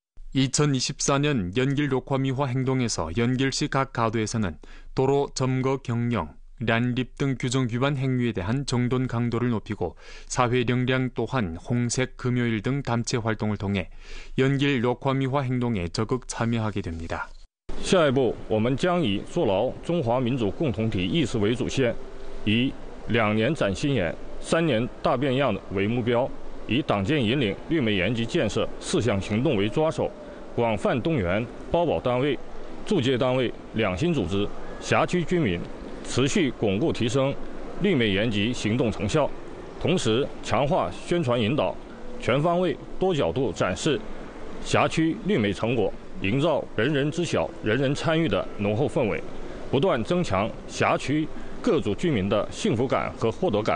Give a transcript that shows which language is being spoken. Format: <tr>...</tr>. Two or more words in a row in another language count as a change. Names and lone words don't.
<ko>2024년 연길 녹화미화 행동에서 연길시 각 가도에서는 도로 점거 경령, 란립 등 규정 위반 행위에 대한 정돈 강도를 높이고 사회 역량 또한 홍색 금요일 등 단체 활동을 통해 연길 녹화미화 행동에 적극 참여하게 됩니다.</ko> <zh>下一步我们将以坐牢中华民族共同体意识为主线，以2年崭新眼、3年大变样为目标，以党建引领、绿美延吉建设4项行动为抓手，广泛动员包保单位、驻界单位、两性组织、辖区居民，持续巩固提升绿美延吉行动成效，同时强化宣传引导，全方位多角度展示辖区绿美成果，营造人人知晓、人人参与的浓厚氛围，不断增强辖区各组居民的幸福感和获得感。</zh>